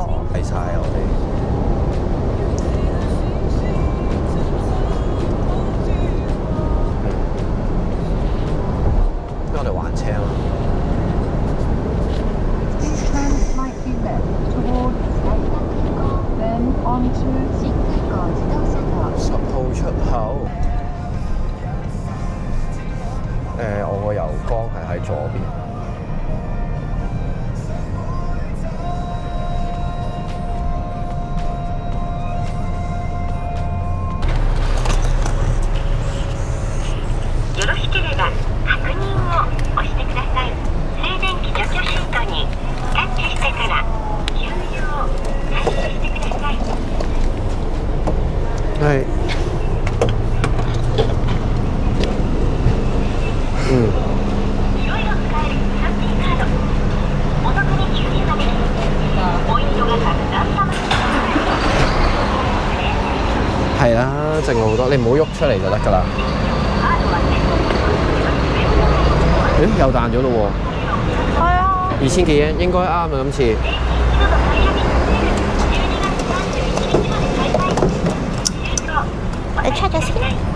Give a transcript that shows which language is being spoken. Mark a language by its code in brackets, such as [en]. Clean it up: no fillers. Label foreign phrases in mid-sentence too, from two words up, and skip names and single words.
[yue] 係晒我哋。我哋還車啊嘛。10號出口。我個油缸係喺左邊。 [ja] よろしければ確認を押してください。静電気除去シートにタッチしてから給油を開始してください。 [yue] 係。 [ja] いろいろ使えるハッピーカード。お得に給油ができ、ポイントがたくさん貯まります。 [yue] 係啦，剩好多，你唔好喐出嚟就得㗎啦。咦，又彈咗咯喎！係啊 2000幾yen應該啱啊，今次。你 check 咗先。